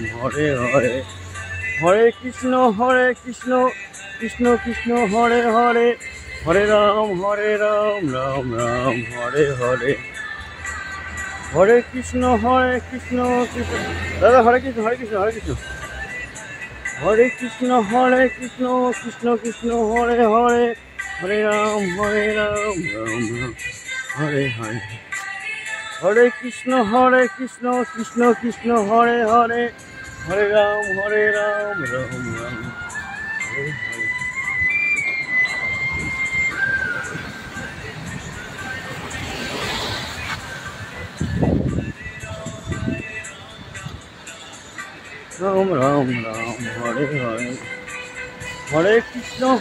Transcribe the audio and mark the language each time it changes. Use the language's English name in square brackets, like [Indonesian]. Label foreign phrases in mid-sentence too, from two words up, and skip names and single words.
[Sanskrit] হরে হরে, হরে কৃষ্ণ কৃষ্ণ কৃষ্ণ হরে হরে, হরে রাম রাম রাম হরে হরে, হরে কৃষ্ণ কৃষ্ণ দাদা হরে কৃষ্ণ হরে কৃষ্ণ হরে কৃষ্ণ, হরে কৃষ্ণ কৃষ্ণ হরে হরে, হরে রাম রাম রাম হরে হরে, হরে কৃষ্ণ কৃষ্ণ হরে হরে, হরে রাম রাম রাম হরে হরে। রাম রাম রাম হরে হরে, হরে কৃষ্ণ